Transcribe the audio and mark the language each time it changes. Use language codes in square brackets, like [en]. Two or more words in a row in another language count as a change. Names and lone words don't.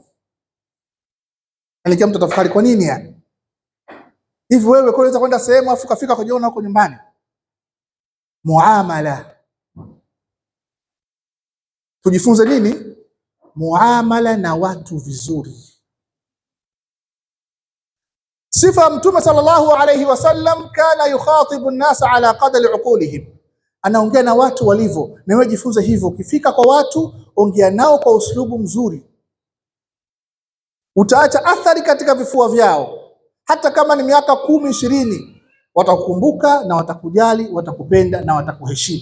[sw] Alikia mtu tafakari kwa nini yani? Hivi wewe unaweza kwenda sehemu afu kafika kujiona huko nyumbani? Muamala. Tujifunze nini? Muamala na watu vizuri. Sifa Mtume [ar] صلى الله عليه وسلم، كان يخاطب الناس على قدر عقولهم, [sw] anaongea na watu walivyo. Na wewe jifunze hivyo, ukifika kwa watu ongea nao kwa uslubu mzuri, utaacha athari katika vifua vyao. Hata kama ni miaka 10, 20, watakukumbuka na watakujali, watakupenda na watakuheshimu.